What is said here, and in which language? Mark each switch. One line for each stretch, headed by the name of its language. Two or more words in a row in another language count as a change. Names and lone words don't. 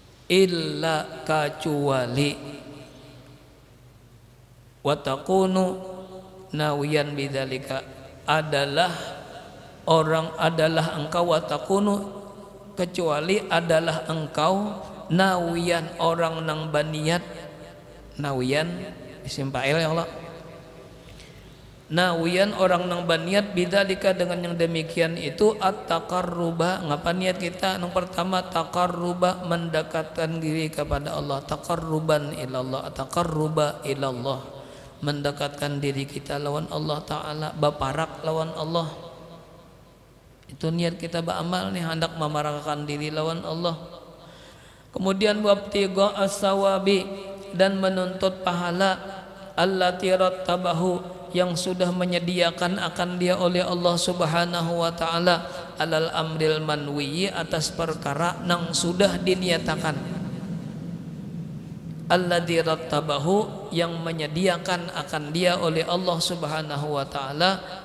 Banjar: illa kecuali
Arabic: وتكون ناويا بذلك
Banjar: adalah engkau
Arabic: وتكون
Banjar: kecuali adalah engkau nawiyan orang nang baniat nawiyan
Arabic: اسم فاعل
Banjar: ya Allah nawiyan orang nang baniat bidzalika dengan yang demikian itu at-taqarruba ngapa niat kita yang pertama taqarruba mendekatkan diri kepada Allah
Arabic: تقربا إلى الله تقرب إلى الله
Banjar: mendekatkan diri kita lawan
Arabic: الله تعالى
Banjar: baparak lawan Allah itu niat kita beramal nih hendak memarahkan diri lawan Allah kemudian
Arabic: وابتغاء الثواب
Banjar: dan menuntut pahala
Arabic: التي رتبه
Banjar: yang sudah menyediakan akan dia oleh Allah
Arabic: سبحانه وتعالى على الأمر المنوي
Banjar: atas perkara nang sudah diniatakan
Arabic: الذي رتبه
Banjar: yang menyediakan akan dia oleh Allah
Arabic: سبحانه وتعالى